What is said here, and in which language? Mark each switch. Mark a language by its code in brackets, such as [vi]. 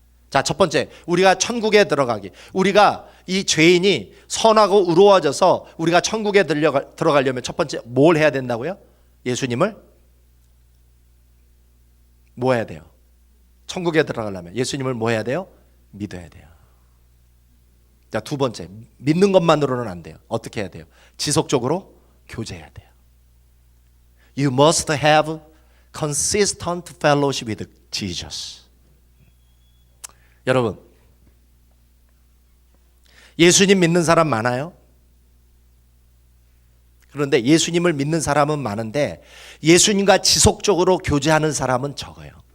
[ko] 자, 첫 번째, 우리가 천국에 들어가기, 우리가 이 죄인이 선하고 의로워져서 우리가 천국에 들어가려면 첫 번째 뭘 해야 된다고요? 예수님을 뭐 해야 돼요? 천국에 들어가려면 예수님을 뭐 해야 돼요? 믿어야 돼요. 자, 두 번째, 믿는 것만으로는 안 돼요. 어떻게 해야 돼요? 지속적으로 교제해야 돼요. [en] You must have consistent fellowship with Jesus. [ko] 여러분, 예수님 믿는 사람 많아요? 그런데 예수님을 믿는 사람은 많은데 예수님과 지속적으로 교제하는 사람은 적어요.